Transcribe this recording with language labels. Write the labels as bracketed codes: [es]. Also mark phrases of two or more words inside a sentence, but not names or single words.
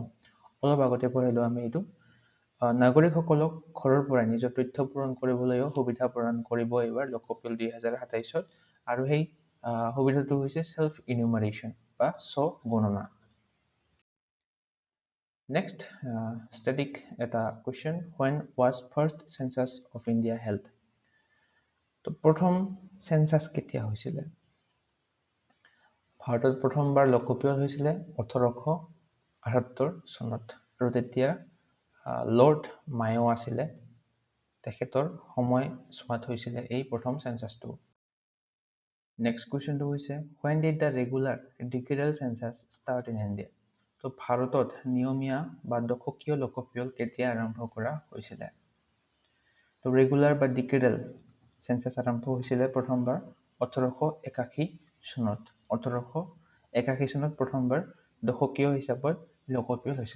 [as] অলপ আগতে পঢ়িলোঁ আমি এইটো নাগৰিকসকলক ঘৰৰ পৰাই নিজৰ তথ্য পূৰণ কৰিবলৈও সুবিধা প্ৰদান কৰিব এইবাৰ লোকপিয়ল 2027-ত আৰু সেই সুবিধাটো হৈছে [en] self enumeration [as] বা স্ব গণনা। [en] next static এটা কুৱেশ্যন when was first census of India held? [as] তো প্ৰথম চেঞ্চাছ কেতিয়া হৈছিলে? ভাৰতত প্ৰথমবাৰ লোকপিয়ল হৈছিলে 1878 চনত আৰু তেতিয়া লৰ্ড মায়ো আছিলে তেখেতৰ সময়ছোৱাত হৈছিলে এই প্ৰথম চেঞ্চাছটো। [en] নেক্সট [as] কুৱেশ্যনটো হৈছে [en] when did the regular decadal census start in India? [as] তো ভাৰতত নিয়মীয়া বা দশকীয় লোকপিয়ল কেতিয়া আৰম্ভ কৰা হৈছিলে? তো ৰেগুলাৰ বা [en] decadal census [as] আৰম্ভ হৈছিলে প্ৰথমবাৰ 1881 চনত। 1881 চনত প্ৰথমবাৰ দশকীয় হিচাপত লোকপিয়ল হৈছিলে।